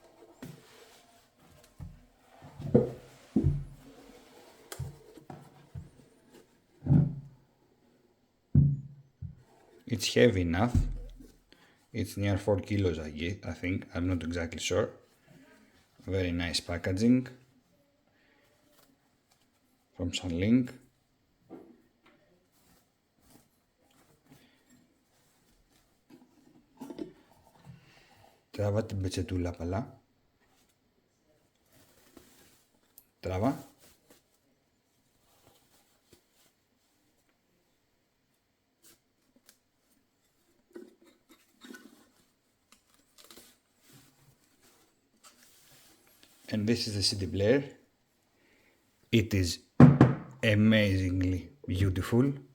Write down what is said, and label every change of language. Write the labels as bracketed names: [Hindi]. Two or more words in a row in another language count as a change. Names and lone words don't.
[English] It's heavy enough. It's near 4 kilos, I think. I'm not exactly sure. Very nice packaging from Shanling. [Greek] Τράβα την πετσετούλα παλά. Τράβα. [English] And this is the CD player. It is amazingly beautiful.